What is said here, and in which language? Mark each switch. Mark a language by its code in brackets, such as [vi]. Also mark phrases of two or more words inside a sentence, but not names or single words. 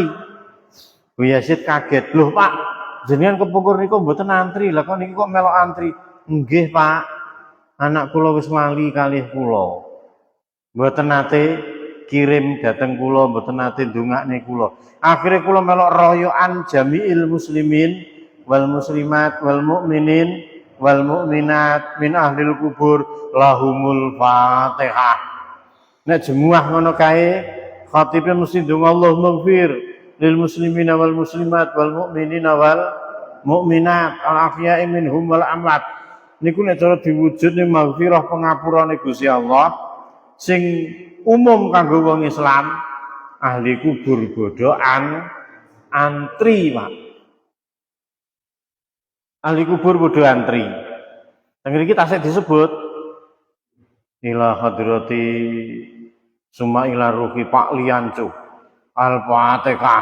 [jv] Bu Yazid kaget, "Loh Pak, jenengan kepungkur niku mboten antri, lah kok niki kok melok antri?" "Nggih Pak, anak kula wis lali kalih kula. Mboten nate kirim dateng kula, mboten nate ndongakne kula. Akhire kula melok royokan [ar] جميع المسلمين والمسلمات والمؤمنين والمؤمنات من أهل القبور لهم الفاتحة." [jv] Nek jemuah ngono kae khatibe mesti ndonga [ar] اللهم اغفر للمسلمين والمسلمات والمؤمنين والمؤمنات الأحياء منهم والأموات. [jv] Niku nek cara diwujudne maghfirah pengapurane Gusti Allah sing umum kanggo wong Islam, ahli kubur bodho antri, Pak. Ahli kubur bodho antri. Teng mriki tasih disebut [ar] إلى حضرة ثم إلى روح [jv] Pak Liancu Al-Fatihah.